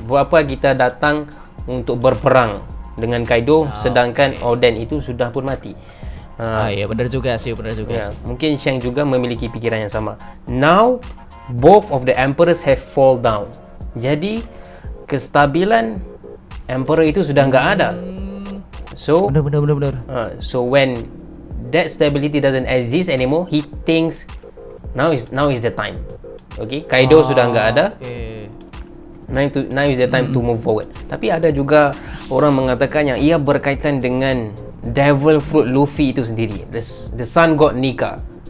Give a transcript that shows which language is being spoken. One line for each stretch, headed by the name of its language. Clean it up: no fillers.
Indonesian: Buat apa kita datang untuk berperang dengan Kaido sedangkan Oden itu sudah pun mati? Benar juga sih. Mungkin Shanks juga memiliki pikiran yang sama.
English: Now both of the emperors have fall down.
Indonesian: Jadi kestabilan emperor itu sudah enggak ada. So benar.
English: So when that stability doesn't exist anymore, he thinks now is the time.
Indonesian: Okay, Kaido sudah enggak ada.
English: Now is the time to move forward.
Indonesian: Tapi ada juga orang mengatakan yang ia berkaitan dengan Devil Fruit Luffy itu sendiri, the Sun God Nika.